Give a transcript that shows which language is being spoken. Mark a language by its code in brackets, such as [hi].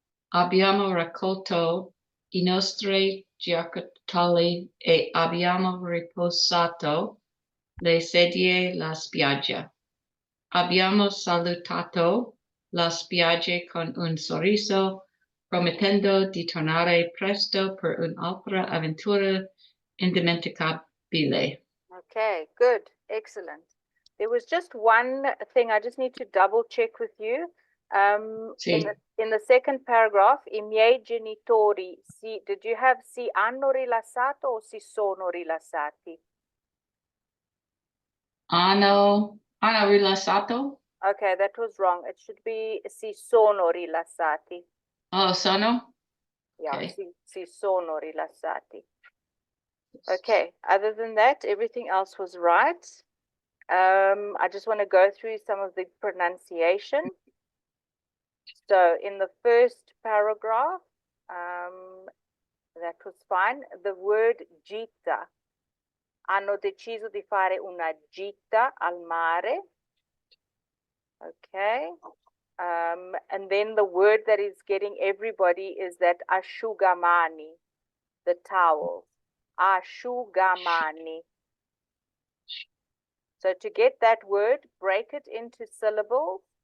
[it] Abbiamo raccolto i nostri giocattoli e abbiamo riposato le sedie alla spiaggia. Abbiamo salutato la spiaggia con un sorriso, promettendo di tornare presto per un'altra avventura indimenticabile. [en] Okay, good. Excellent. There was just one thing I just need to double check with you. [it] Sì. [en] In the second paragraph, [it] I miei genitori, [en] did you have [it] si hanno rilassato [en] or [it] si sono rilassati? Hanno rilassato? [en] Okay, that was wrong. It should be [it] si sono rilassati. Oh, sono? [en] Yeah, Okay. [it] si sono rilassati. [en] Okay, other than that, everything else was right. I just want to go through some of the pronunciation. So in the first paragraph, that was fine. The word gita. [it] Hanno deciso di fare una gita al mare. [en] Okay. And then the word that is getting everybody is that asciugamani, the towel. [it] Asciugamani. [en] So to get that word, break it into syllables.